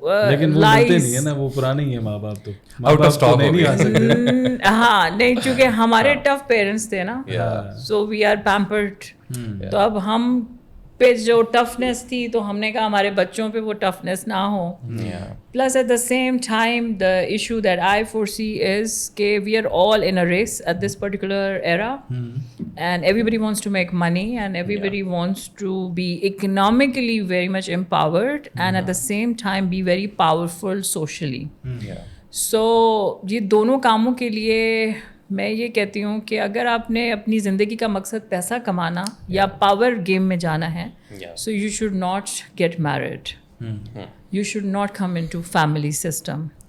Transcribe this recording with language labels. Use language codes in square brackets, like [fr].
[ur] لیکن وہ ملتے نہیں ہے نا, وہ پرانے ہی ہیں ماں باپ, تو آؤٹ آف اسٹاک نہیں آ سکتے. ہاں نہیں, چونکہ ہمارے ٹف پیرنٹس تھے نا, [en] So we are pampered. [ur] تو اب ہم پہ جو ٹفنیس تھی تو ہم نے کہا ہمارے بچوں پہ وہ ٹفنیس نہ ہو. [en] Plus at the same time the issue that I foresee is کہ we are all in a race at this particular era, and everybody wants to make money, and everybody wants to be economically very much empowered, and at the same time be very powerful socially. [ur] سو یہ دونوں کاموں کے لیے میں یہ کہتی ہوں کہ اگر آپ نے اپنی زندگی کا مقصد پیسہ کمانا یا پاور گیم میں جانا ہے, [en] So you should not get married, you should not come into family system.